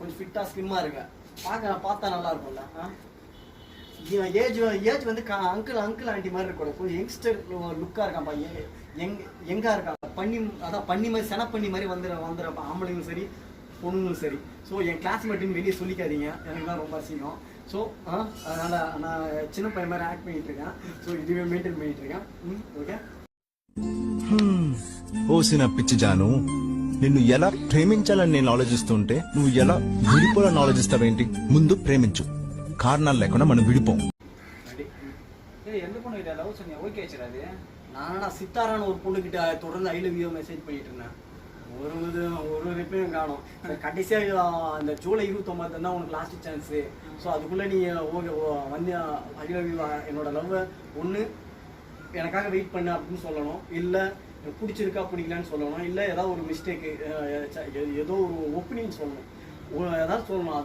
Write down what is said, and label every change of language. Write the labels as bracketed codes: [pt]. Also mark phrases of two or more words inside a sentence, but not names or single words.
[ta] கொஞ்சம் ஃபிட்டாக ஸ்லிம்மாக இருங்க, பார்த்தா நல்லா இருக்கும்ல. ஏஜ் வந்து [en] uncle aunty [ta] மாதிரி இருக்கக்கூடாது, கொஞ்சம் [en] youngster look [ta] இருக்கான்ப்பா, எங்கா இருக்கான், பண்ணி மாதிரி செனப்பண்ணி மாதிரி வந்துடுறப்ப ஆம்பளைங்களும் சரி பொண்ணுங்களும் சரி. ஸோ என் கிளாஸ்மேட்டுன்னு வெளியே சொல்லிக்காதீங்க, எனக்கு தான் ரொம்ப அசிங்கம். ஸோ அதனால் நான் சின்ன பையன் மாதிரி ஆக்ட் பண்ணிட்டு இருக்கேன். ஸோ இதுவே மெயின்டைன் பண்ணிட்டு இருக்கேன். [te] ఓకే. ఓసిన పిచ్చి జాను, నిన్ను ఎలా ప్రేమించాలని నేను ఆలోచిస్తుంటే నువ్వు ఎలా విడిపోవాలని ఆలోచిస్తావేంటి? ముందు ప్రేమించు, కారణాలు లేకుండా మనం విడిపోం. [ta] நானா சித்தாரான ஒரு பொண்ணுகிட்ட தொடர்ந்து [en] I love you message [ta] பண்ணிட்டு இருந்தேன். ஒரு ரிப்ளையும் காணும். கடைசியாக அந்த ஜூலை 29 தான் உனக்கு [en] last chance. [ta] ஸோ அதுக்குள்ளே நீ ஓகே வந்து [en] I love you, [ta] என்னோட லவ்வை ஒன்று எனக்காக வெயிட் பண்ணு அப்படின்னு சொல்லணும், இல்லை பிடிச்சிருக்கா பிடிக்கலான்னு சொல்லணும், இல்லை ஏதாவது ஒரு மிஸ்டேக்கு ஏதோ ஒரு ஒப்பீனியன் சொல்லணும், ஏதாவது சொல்லணும்.